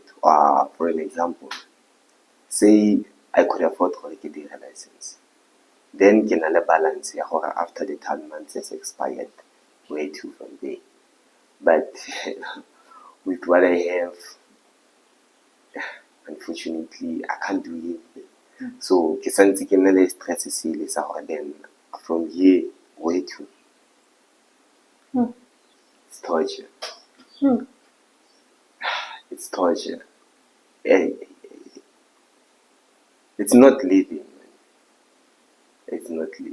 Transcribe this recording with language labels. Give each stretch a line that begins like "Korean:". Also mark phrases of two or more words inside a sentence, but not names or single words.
English: For an example, say I could afford to get a license. Then can I balance after the 10 months has expired, where to from there. But with what I have, unfortunately, I can't do anything.
Tswana: So ke santse ke nna le stress sele sa gore
English: then from here where to. It's torture. It's torture. It's not living, man. It's not living.